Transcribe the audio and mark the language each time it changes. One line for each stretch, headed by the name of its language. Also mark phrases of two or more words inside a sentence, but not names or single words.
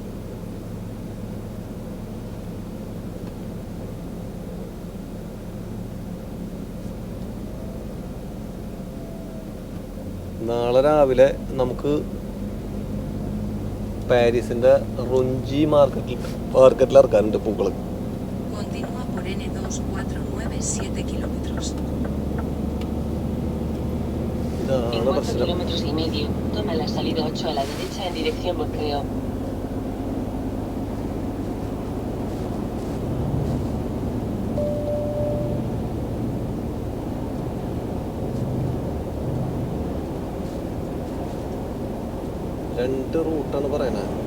Malayalam: നാളെ രാവിലെ നമുക്ക് പാരീസിന്റെ റൊഞ്ചി മാർക്കറ്റിൽ ഇറക്കാനുണ്ട് പൂക്കൾ.
Spanish: En 4,5 kilómetros toma la salida 8 a la derecha en dirección Bordeaux.
Malayalam: രണ്ട് റൂട്ടാണ് പറയുന്നത്.